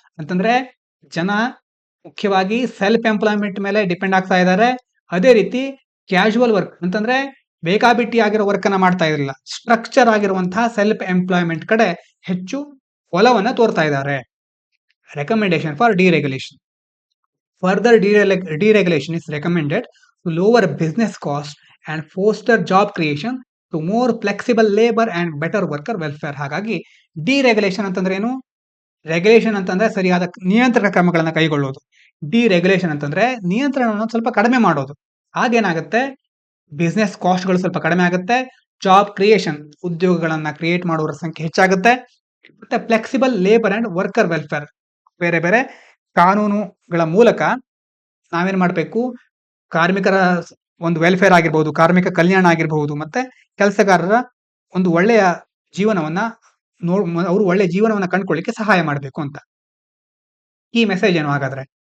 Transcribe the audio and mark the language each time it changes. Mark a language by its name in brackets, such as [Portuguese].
[Kannada] ಅಂತಂದ್ರೆ ಜನ ಮುಖ್ಯವಾಗಿ ಸೆಲ್ಫ್ ಎಂಪ್ಲಾಯ್ಮೆಂಟ್ ಮೇಲೆ ಡಿಪೆಂಡ್ ಆಗ್ತಾ ಇದ್ದಾರೆ. ಅದೇ ರೀತಿ ಕ್ಯಾಶುವಲ್ ವರ್ಕ್ ಅಂತಂದ್ರೆ ಬೇಕಾಬಿಟ್ಟಿ ಆಗಿರೋ ವರ್ಕ್ ಅನ್ನ ಮಾಡ್ತಾ ಇರಲಿಲ್ಲ. ಸ್ಟ್ರಕ್ಚರ್ ಆಗಿರುವಂತಹ ಸೆಲ್ಫ್ ಎಂಪ್ಲಾಯ್ಮೆಂಟ್ ಕಡೆ ಹೆಚ್ಚು ಒಲವನ್ನ ತೋರ್ತಾ ಇದ್ದಾರೆ. [English] Recommendation for deregulation. Further deregulation is recommended to lower business costs and foster job creation to more flexible labor and better worker welfare. [Kannada] ಹಾಗಾಗಿ ಡಿರೆಗ್ಯುಲೇಷನ್ ಅಂತಂದ್ರೆ ಏನು? ರೆಗ್ಯುಲೇಷನ್ ಅಂತಂದ್ರೆ ಸರಿಯಾದ ನಿಯಂತ್ರಣ ಕ್ರಮಗಳನ್ನ ಕೈಗೊಳ್ಳೋದು. ಡಿರೆಗ್ಯುಲೇಷನ್ ಅಂತಂದ್ರೆ ನಿಯಂತ್ರಣವನ್ನು ಸ್ವಲ್ಪ ಕಡಿಮೆ ಮಾಡೋದು. ಆಗೇನಾಗುತ್ತೆ, ಬಿಸ್ನೆಸ್ ಕಾಸ್ಟ್‌ಗಳು ಸ್ವಲ್ಪ ಕಡಿಮೆ ಆಗುತ್ತೆ. ಜಾಬ್ ಕ್ರಿಯೇಷನ್, ಉದ್ಯೋಗಗಳನ್ನ ಕ್ರಿಯೇಟ್ ಮಾಡುವವರ ಸಂಖ್ಯೆ ಹೆಚ್ಚಾಗುತ್ತೆ. ಮತ್ತೆ flexible labour and worker welfare, ಬೇರೆ ಬೇರೆ ಕಾನೂನುಗಳ ಮೂಲಕ ನಾವೇನ್ ಮಾಡಬೇಕು, ಕಾರ್ಮಿಕರ ಒಂದು ವೆಲ್ಫೇರ್ ಆಗಿರ್ಬೋದು, ಕಾರ್ಮಿಕ ಕಲ್ಯಾಣ ಆಗಿರಬಹುದು, ಮತ್ತೆ ಕೆಲಸಗಾರರ ಒಂದು ಒಳ್ಳೆಯ ಜೀವನವನ್ನ ಅವರು ಒಳ್ಳೆಯ ಜೀವನವನ್ನ ಕಂಡುಕೊಳ್ಳಿಕ್ಕೆ ಸಹಾಯ ಮಾಡಬೇಕು ಅಂತ. ಈ ಮೆಸೇಜ್ ಏನು ಹಾಗಾದ್ರೆ?